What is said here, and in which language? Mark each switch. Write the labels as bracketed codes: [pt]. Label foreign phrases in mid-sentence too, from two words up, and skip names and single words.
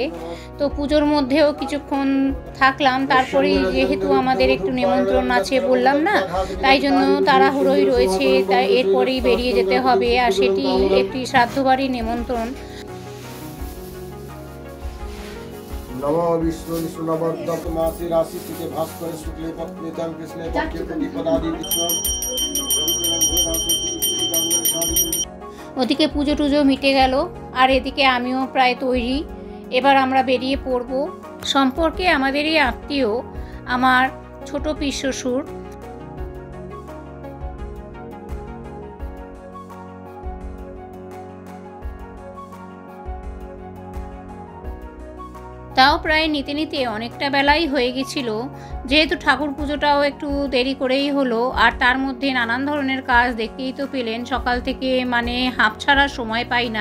[bn] তো পুজোর মধ্যেও কিছুক্ষণ থাকলাম, তারপরে যেহেতু আমাদের একটু নিমন্ত্রণ আছে বললাম না, তাই জন্য তাড়াহুড়োই রয়েছে, তাই এরপরেই বেরিয়ে যেতে হবে, আর সেটি একটি শ্রাদ্ধ বাড়ির নিমন্ত্রণ। [sa] नमो विष्णु विष्णुनवद्दत मासे राशि तिथे भास्कर शुक्ले पत्नीतं कृष्णे पक्षे प्रतिपदादि विश्वम। [bn] ওদিকে পুজো টুজো মিটে গেল, আর এদিকে আমিও প্রায় তৈরি। এবার আমরা বেরিয়ে পড়ব। সম্পর্কে আমাদেরই আত্মীয় আমার ছোট পিসশ্বশুর। তাও প্রায় নিতে নিতে অনেকটা বেলাই হয়ে গেছিল, যেহেতু ঠাকুর পুজোটাও একটু দেরি করেই হলো, আর তার মধ্যে নানান ধরনের কাজ দেখতেই তো পেলেন, সকাল থেকে মানে হাঁপ ছাড়ার সময় পাই না।